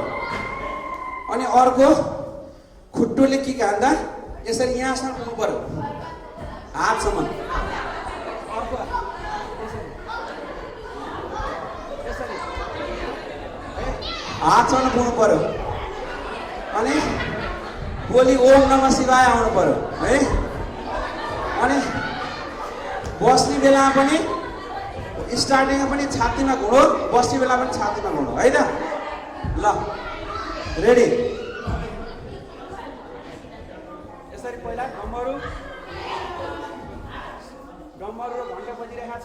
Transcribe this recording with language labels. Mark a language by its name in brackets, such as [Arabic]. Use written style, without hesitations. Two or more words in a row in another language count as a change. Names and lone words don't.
[Nepali] अनि अर्को खुट्टोले किक हान्दा यसरी यहाँसम्म पुग्नु पर्यो, हातसम्म। अर्को हातसम्म पुग्नु पर्यो। अनि बोली [Sanskrit] ओम नमः शिवाय [Nepali] आउनु पर्यो है। अनि बस्ने बेलामा पनि स्टार्टिङमा पनि छातीमा घुँडो, बस्ने बेला पनि छातीमा घुँडो है त। ल रेडी। यसरी पहिला डम्बरू र घण्टा बजिरहेको छ।